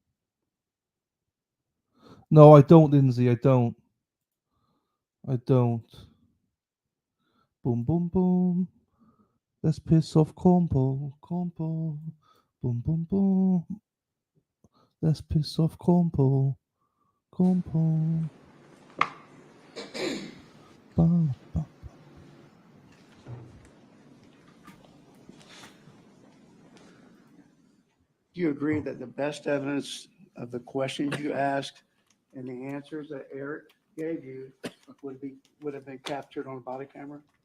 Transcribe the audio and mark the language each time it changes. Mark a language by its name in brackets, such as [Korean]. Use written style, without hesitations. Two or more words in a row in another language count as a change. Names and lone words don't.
[English] No, I don't, Lindsay. I don't. Boom, boom, boom. Let's piss off Compo. Boom, boom, boom. Let's piss off Compo. Ba, ba. Do you agree that the best evidence of the questions you asked and the answers that Eric gave you would have been captured on a body camera?